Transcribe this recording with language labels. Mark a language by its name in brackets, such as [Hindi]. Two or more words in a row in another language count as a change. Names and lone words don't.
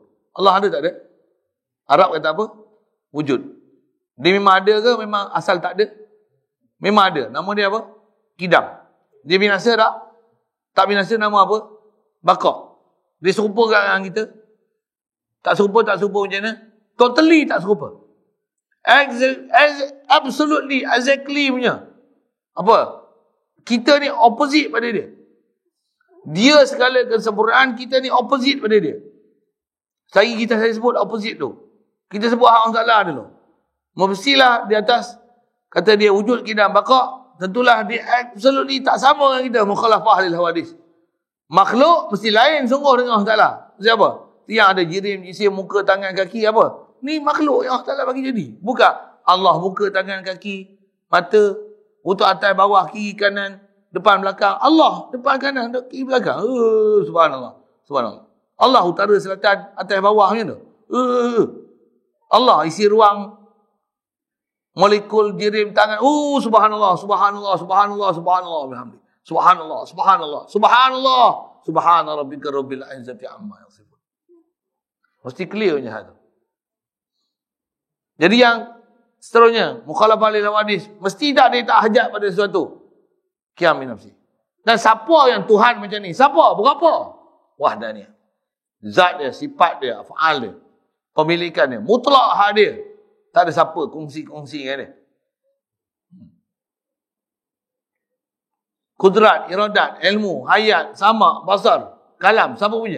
[Malay] Allah ada tak ada? Arab kata apa? Wujud. Dia memang ada ke memang asal tak ada? Memang ada. Nama dia apa? Kidam. Dia binasa tak? Tak binasa nama apa? Baqa. Dia serupa dengan kita? Tak serupa macam mana? Totally tak serupa. [English] Absolutely, exactly [Malay] punya. Apa? Kita ni opposite pada dia. Dia segala kesempurnaan, kita ni opposite pada dia. Saya sebut opposite tu. Kita sebut hak Allah Ta'ala dulu. Mestilah di atas, kata dia wujud kidam baqa', tentulah dia absolutely tak sama dengan kita. [Arabic] مخالفة للحوادث. [Malay] Makhluk mesti lain sungguh dengan Allah Ta'ala. Siapa? Yang ada jirim, jisim, muka, tangan, kaki, apa? Ni makhluk yang Allah Ta'ala bagi jadi. Bukan Allah muka, tangan, kaki, mata, untuk atas, bawah, kiri, kanan, depan, belakang. Allah depan, kanan, kiri, belakang. Subhanallah. Subhanallah. Allah utara, selatan, atas, bawah macam tu. Allah isi ruang, molekul, jirim, tangan. [Arabic] سبحان الله سبحان الله سبحان الله سبحان الله بحمده. سبحان الله سبحان الله سبحان الله سبحان ربك رب العزة عما يصفون. [Malay] Mesti clear punya hal tu. Jadi yang seterusnya, [Arabic] مخالفة للحوادث, [Malay] mesti tak dia tak hajat pada sesuatu. [Arabic] قيام بنفسه. [Malay] Dan siapa yang Tuhan macam ni? Siapa? Berapa? Wahdaniyah. Zat dia, sifat dia, af'al dia, pemilikan dia, mutlak hak dia. Tak ada siapa kongsi-kongsi dengan dia. Kudrat, iradat, ilmu, hayat, sama, basar, kalam, siapa punya?